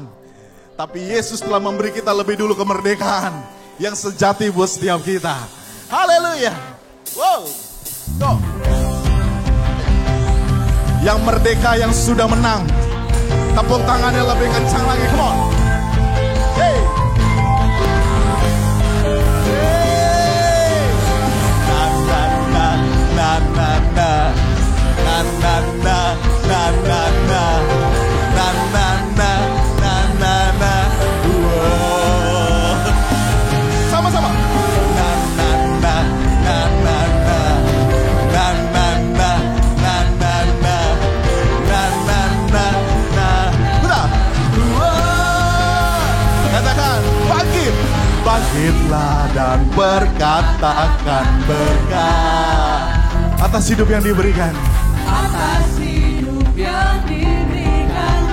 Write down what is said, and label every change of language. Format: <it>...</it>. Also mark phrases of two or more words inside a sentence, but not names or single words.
<id>Tapi Yesus telah memberi kita lebih dulu kemerdekaan yang sejati buat setiap kita.</id> <en>Haleluya. Wow. Go.</en> <id>Yang merdeka, yang sudah menang, tepuk tangannya lebih kencang lagi,</id> <en>come on. Hey. Hey. Na na na na na na na na na na na na na na na na na.</en> <id>Sama-sama. Na na na na na na na na na. Katakan bangkit, bangkitlah dan berkatakan berkat atas hidup yang diberikan, atas hidup yang diberikannya,</id>